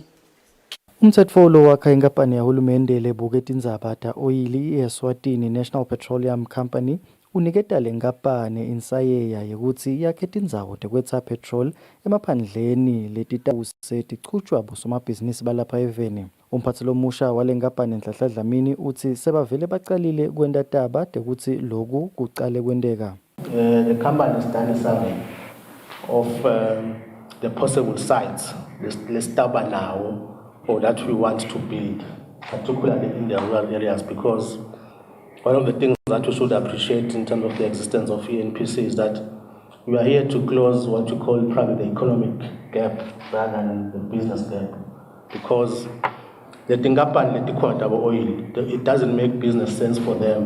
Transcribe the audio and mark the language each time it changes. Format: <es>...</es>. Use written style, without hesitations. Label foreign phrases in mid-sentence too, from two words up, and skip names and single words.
<ss>Umtsetfo lo wakha inkampani yahulumende lebuke tindzaba ta oyili Eswatini National Petroleum Company uniketa lenkampani insayeya yekuthi yakhe tindzawo tekwetha petrol emaphandleni letitawuse tichutshwa bosomabhizinisi balapha eveni. Umphathi lomusha walenkampani Nhlanhla Dlamini uthi sebavele baqalile kwenta taba tekuthi loku kucale kwenteka.</ss> <en>The company has done a survey of the possible sites let's taba now or that we want to build, particularly in the rural areas, because one of the things that we should appreciate in terms of the existence of ENPC is that we are here to close what we call probably the economic gap rather than the business gap, because the Tingapan oil, it doesn't make business sense for them.</en>